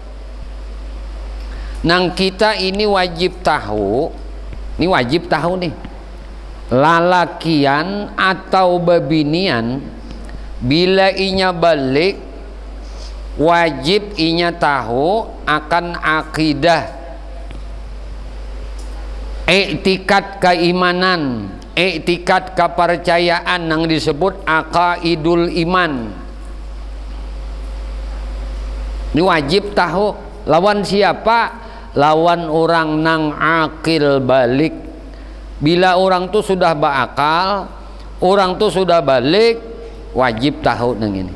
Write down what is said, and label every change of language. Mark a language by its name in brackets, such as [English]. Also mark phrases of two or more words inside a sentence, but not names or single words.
[Banjar] Nang kita ini wajib tahu, ini wajib tahu nih, lalakian atau babinian bila inya balik wajib inya tahu akan akidah, iktikad keimanan, iktikad kepercayaan yang disebut [Arabic] عقائد الإيمان. [Indonesian] Ini wajib tahu. [Banjar] Lawan siapa? Lawan orang nang akil balik. Bila orang tuh sudah berakal, orang tuh sudah balik, wajib tahu nang ini.